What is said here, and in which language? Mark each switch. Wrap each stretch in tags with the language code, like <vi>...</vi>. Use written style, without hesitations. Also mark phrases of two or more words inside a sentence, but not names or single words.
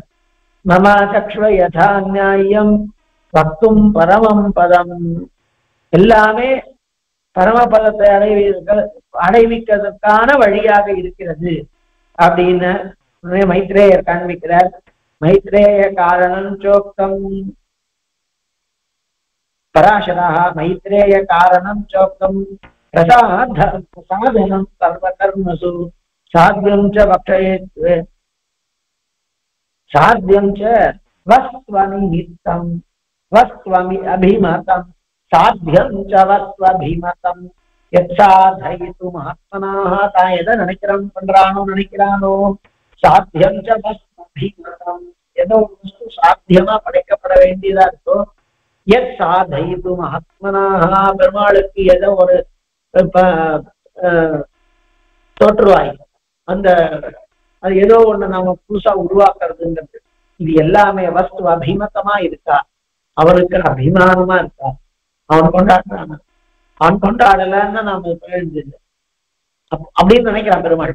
<sa>ममा चक्ष्व यथा न्यायम् वक्तुम् परमम् पदम्,</sa> <ta>எல்லாமே பரமபதத்தை அடைவிக்கிறதுக்கான வழியாக இருக்கிறது அப்படின்னு மைத்ரேயர் காண்பிக்கிறார்.</ta> <sa>मैत्रेय कारणं चोक्तं पराशर मैत्रेय कारणं चोक्तं साधनं सर्वकर्मसु साध्यं च वक्षयेत् साध्यं च वस्त्वनिमित्तं वस्त्वमि अभिमतं साध्यं च वस्त्वभिमतं यत्साधयितुम् आत्मनाः</sa> <ta>தான் எதை நினைக்கிறானோ</ta> <sa>साध्यं च वस्त्वभिमतम्,</sa> <ta>ஏதோ வஸ்து சாத்தியமா படைக்கப்பட வேண்டியதா இருக்கோ,</ta> <sa>यत् साधयितुम्</sa> <ta>ஆத்மனாக பெருமாளுக்கு ஏதோ ஒரு தோற்றுவாய், அந்த அது ஏதோ ஒண்ணு நாம புதுசா உருவாக்குறதுங்கிறது, இது எல்லாமே வஸ்து அபிமதமா இருக்கா, அவனுக்கு அபிமானமா இருக்கா, அவன் கொண்டாடுறான், அவன் கொண்டாடலன்னு நாம எழுந்தில்லை அப்படின்னு நினைக்கிறான் பெருமாள்.</ta>